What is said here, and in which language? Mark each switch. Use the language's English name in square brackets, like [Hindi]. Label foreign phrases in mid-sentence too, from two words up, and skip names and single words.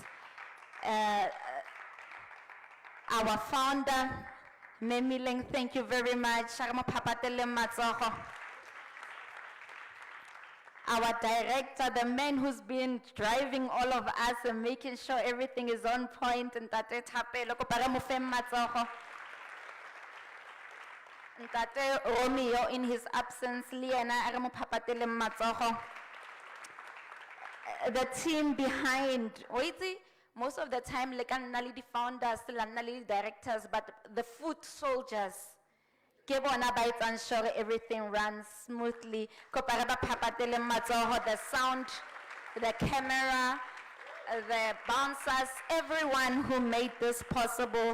[English] Our founder, Memileng, thank you very much. Our director, the man who's been driving all of us and making sure everything is on point, and Ntate Thapelo, [Tswana] kopara mo feng matsogo. Ntate Romeo [English] in his absence, [Tswana] Liana a re mo phapateleng matsogo. [English] The team behind, most of the time, like the founders, the directors, but the foot soldiers, I'm sure everything runs smoothly. The sound, the camera, the bouncers, everyone who made this possible.